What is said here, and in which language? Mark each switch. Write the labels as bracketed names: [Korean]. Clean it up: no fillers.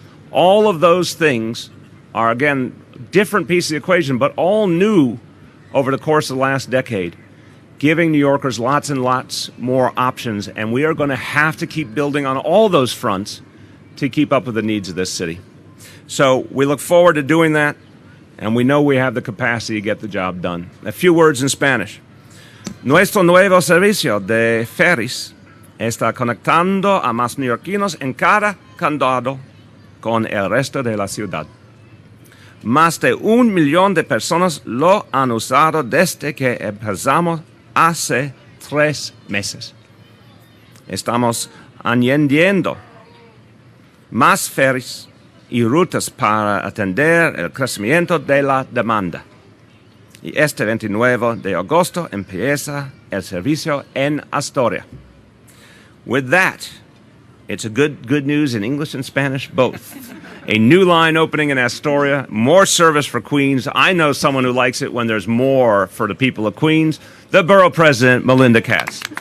[English] All of those things are, again, different pieces of the equation, but all new over the course of the last decade, giving New Yorkers lots and lots more options, and we are going to have to keep building on all those fronts to keep up with the needs of this city. So we look forward to doing that, and we know we have the capacity to get the job done. A few words in Spanish. [Spanish] Nuestro nuevo servicio de ferries está conectando a más neoyorquinos en cada condado con el resto de la ciudad. Más de 1 millón de personas lo han usado desde que empezamos hace 3 meses. Estamos añadiendo más ferries y rutas para atender el crecimiento de la demanda. Y este 29 de agosto empieza el servicio en Astoria. [English] With that, it's a good news in English and Spanish both. A new line opening in Astoria, more service for Queens. I know someone who likes it when there's more for the people of Queens. The Borough President, Melinda Katz.